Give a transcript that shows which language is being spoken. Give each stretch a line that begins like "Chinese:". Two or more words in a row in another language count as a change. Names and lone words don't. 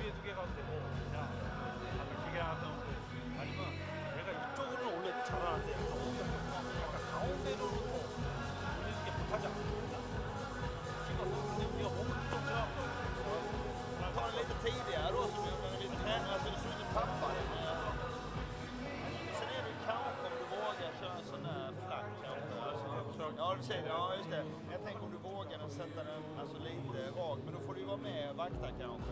Korean: 위에 두 개 가도 되고, 그냥 기계 하나 떠놓고. 아니면 내가 이쪽으로는 원래 잘하는데, 약간 가운데로는 더 올리는 게 못하지 않습니까? 찍어서 그냥 우리가 몸을 좀 잡고.
Swedish: Man tar det lite tidigare då, så blir lite tränare så det ser ut att tappa det. Sen är det kanske om du vågar köra sån här flack kanske. Ja, du säger det. Ja, just det. Jag tänker om du vågar sätta den alltså lite rak, men då får du ju vara med och vakta kanske.